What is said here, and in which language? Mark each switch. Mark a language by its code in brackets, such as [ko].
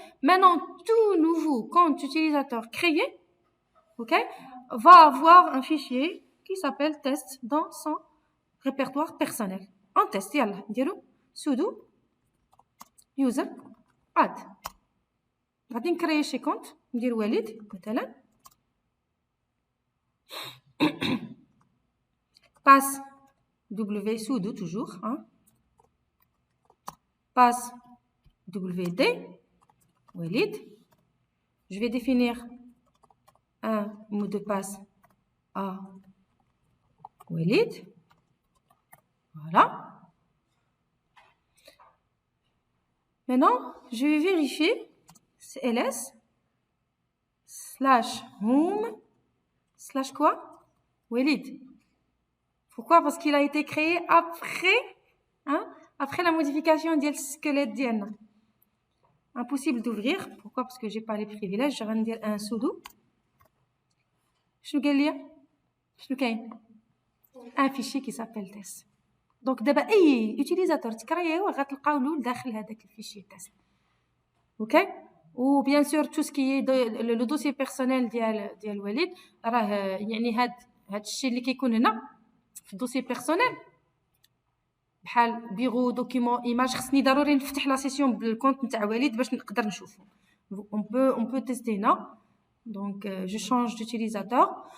[fr] Maintenant, tout nouveau compte utilisateur créé, OK, va avoir un fichier qui s'appelle test dans son répertoire personnel. En test, yalla, [ar] نديرو [fr] sudo user add. [ar] غادي نكريي شي كونت ندير وليد مثلا. [fr] passe w sudo toujours, hein. passe wd Walid. Je vais définir un mot de passe à Walid. Voilà. Maintenant, je vais vérifier ls /home/ quoi? Walid. Pourquoi? Parce qu'il a été créé après, hein, après la modification du squelette d'IAN. Impossible d'ouvrir. Pourquoi? Parce que j'ai pas les privilèges. Je vais dire un sudo. [ar] شنو قال لي؟ شنو كاين؟ [fr] un fichier qui s'appelle test. Donc [ar] دابا اي utilisateur تكرياو غتلقاو له داخل هذاك الفيشي test. [fr] OK? [ar] و [fr] bien sûr tout ce qui est le dossier personnel [ar] ديال وليد راه يعني هاد الشيء اللي كيكون هنا في الدوسي بيرسونيل بحال بيرو دوكيمون ايماج خصني ضروري نفتح لا سيسيون بالكونت نتاع وليد باش نقدر نشوفو. [fr] on peut tester [ar] هنا. [fr] Donc je change d'utilisateur.